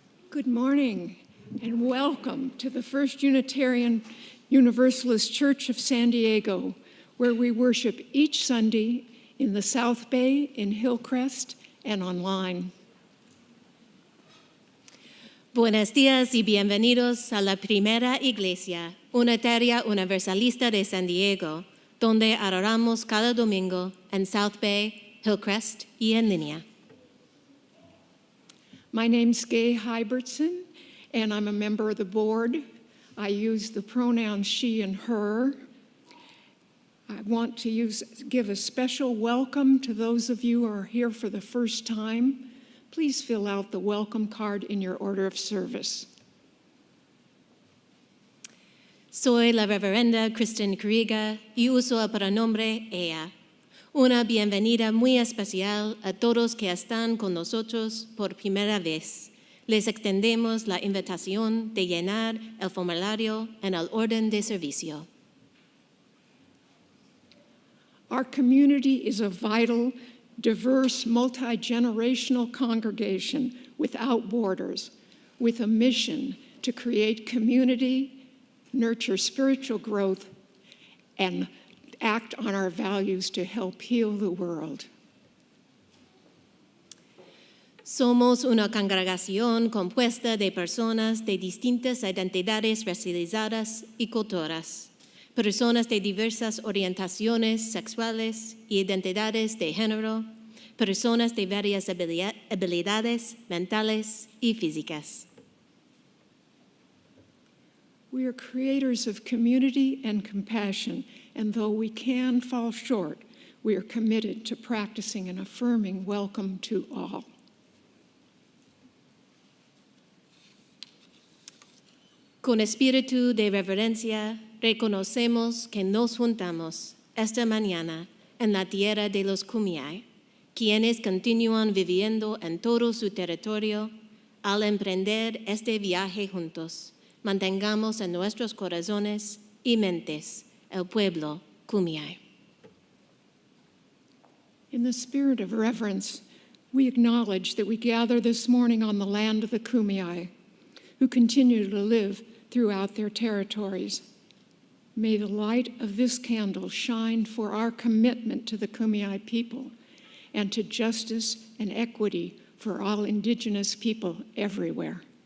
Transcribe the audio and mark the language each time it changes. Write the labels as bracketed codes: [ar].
[en] Good morning and welcome to the First Unitarian Universalist Church of San Diego, where we worship each Sunday in the South Bay, in Hillcrest, and online. [es] Buenos días y bienvenidos a la primera iglesia unitaria universalista de San Diego, donde adoramos cada domingo en South Bay, Hillcrest y en línea. [en] My name's Gay Hybertson, and I'm a member of the board. I use the pronouns she and her. I want to give a special welcome to those of you who are here for the first time. Please fill out the welcome card in your order of service. [es] Soy la reverenda Kristen Kuriga y uso el pronombre ella. Una bienvenida muy especial a todos que están con nosotros por primera vez. Les extendemos la invitación de llenar el formulario en el orden de servicio. [en] Our community is a vital, diverse, multi-generational congregation without borders, with a mission to create community, nurture spiritual growth, and act on our values to help heal the world. [es] Somos una congregación compuesta de personas de distintas identidades racializadas y culturas, personas de diversas orientaciones sexuales y identidades de género, personas de varias habilidades mentales y físicas. [en] We are creators of community and compassion, and though we can fall short, we are committed to practicing an affirming welcome to all. [es] Con espíritu de reverencia, reconocemos que nos juntamos esta mañana en la tierra de los Kumeyaay, quienes continúan viviendo en todo su territorio. Al emprender este viaje juntos, mantengamos en nuestros corazones y mentes el pueblo Kumeyaay. [en] In the spirit of reverence, we acknowledge that we gather this morning on the land of the Kumeyaay, who continue to live throughout their territories. May the light of this candle shine for our commitment to the Kumeyaay people and to justice and equity for all Indigenous people everywhere.